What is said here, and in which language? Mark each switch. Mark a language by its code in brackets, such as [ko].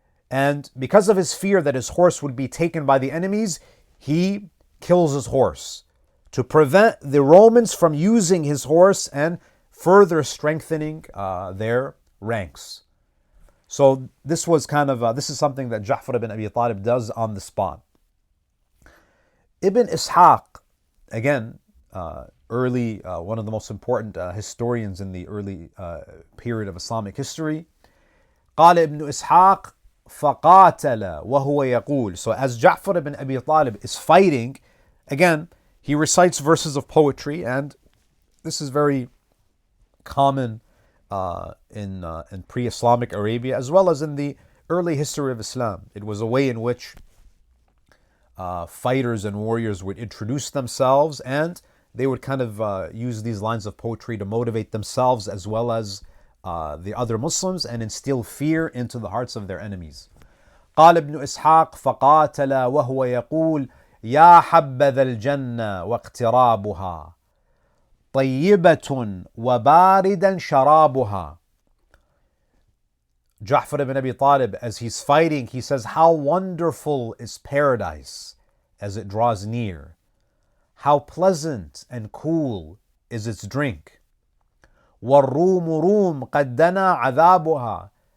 [en] And because of his fear that his horse would be taken by the enemies, he kills his horse to prevent the Romans from using his horse and further strengthening their ranks. So this was this is something that Ja'far ibn Abi Talib does on the spot. Ibn Ishaq, again, early, one of the most important historians in the early period of Islamic history. [ar] قال ابن إسحاق فقاتل وهو يقول. [en] So as Ja'far ibn Abi Talib is fighting, again, he recites verses of poetry, and this is very common in pre-Islamic Arabia, as well as in the early history of Islam. It was a way in which fighters and warriors would introduce themselves, and they would use these lines of poetry to motivate themselves as well as the other Muslims and instill fear into the hearts of their enemies. [ar] قال ابن إسحاق فقاتل وهو يقول يا حبذا الجنة واقترابها طيبة وباردا شرابها. [en] Ja'far ibn Abi Talib, as he's fighting, he says, how wonderful is paradise as it draws near. How pleasant and cool is its drink. [ar] وَالرُّومُ رُومُ قَدْ دَنَا عَذَابُهَا.